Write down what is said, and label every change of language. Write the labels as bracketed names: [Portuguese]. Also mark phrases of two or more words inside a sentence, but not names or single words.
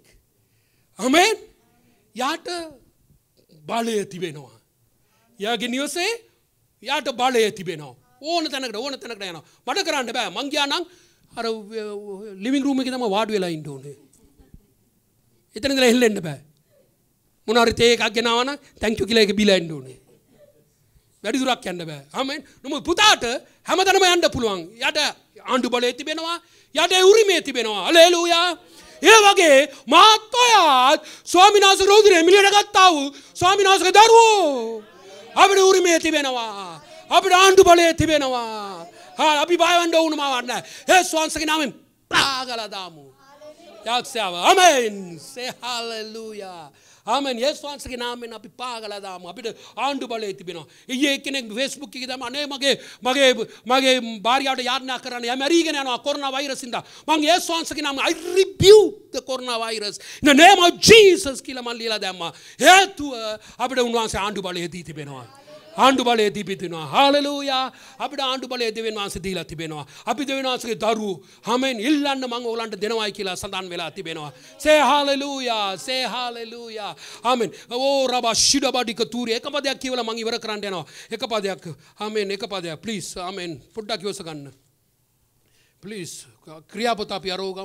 [Sinhala] ආමෙන්. යාට බලය තිබෙනවා. යාගේ නිවසේ යාට බලය තිබෙනවා. ඕන තැනකට යනවා. මට කරන්න බෑ. මං ගියා නම් අර [English] living room [Sinhala] එකේ තමයි වාඩි වෙලා ඉන්න ඕනේ. එතන ඉඳලා හෙල්ලෙන්න බෑ. මොනාරි තේ එකක් ගෙනාවා නම් [English] thank you [Sinhala] කියලා ඒක බීලා ඉන්න ඕනේ. වැඩි දුරක් යන්න බෑ. ආමෙන්. නමුත් පුතාට හැමතැනම යන්න පුළුවන්. යාට ආණ්ඩු බලය තිබෙනවා. යාට උරිමේ තිබෙනවා. හලෙලූයා. ඒ වගේ මාත් ඔයාත් ස්වාමීන් වහන්සේ රෝදිරේ මිලියට ගත්තා වූ ස්වාමීන් වහන්සේගේ දරුවෝ. අපිට උරිමේ තිබෙනවා. අපිට ආණ්ඩු බලය තිබෙනවා. අපි බය වෙන්න ඕනම නැහැ. ඒ ස්වාමීන්ගේ නාමයෙන් පාගලා දාමු. යක්ෂයාව. ආමෙන්. [English] say hallelujah. [Sinhala] ආමෙන්. යේසුස් වහන්සේගේ නාමයෙන් අපි පාගලා දාමු. අපිට ආණ්ඩු බලය තිබෙනවා. ඊයේ කෙනෙක් Facebook එකේ දැම්ම අනේ මගේ භාර්යාවට යාඥා කරන්න යමරීගෙන යනවා කොරෝනා වෛරස් ඉඳලා. මම යේසුස් වහන්සේගේ නාමයෙන් [English] I rebuke the coronavirus in the name of Jesus [Sinhala] කියලා මම ලියලා දැම්මා. හේතුව අපිට උන්වහන්සේ ආණ්ඩු බලය දී තිබෙනවා. ආණ්ඩු බලය දී තිබෙනවා. හාලෙලූයා. අපිට ආණ්ඩු බලය දෙවියන් වහන්සේ දීලා තිබෙනවා. අපි දෙවියන් වහන්සේගේ දරුවෝ. ආමෙන්. ඉල්ලන්න මම ඕගලන්ට දෙනවයි කියලා සඳහන් වෙලා තිබෙනවා. [English] say hallelujah. say hallelujah. ආමෙන්. [Sinhala] ඕ රබා ශිඩබඩික තූරි එක පදයක් කියවලා මම ඉවර කරන්න යනවා. එක පදයක්. ආමෙන්. එක පදයක්. please. ආමෙන්. පොඩ්ඩක් ඉවස ගන්න. please. ක්‍රියාපොත අපි අරෝගමු.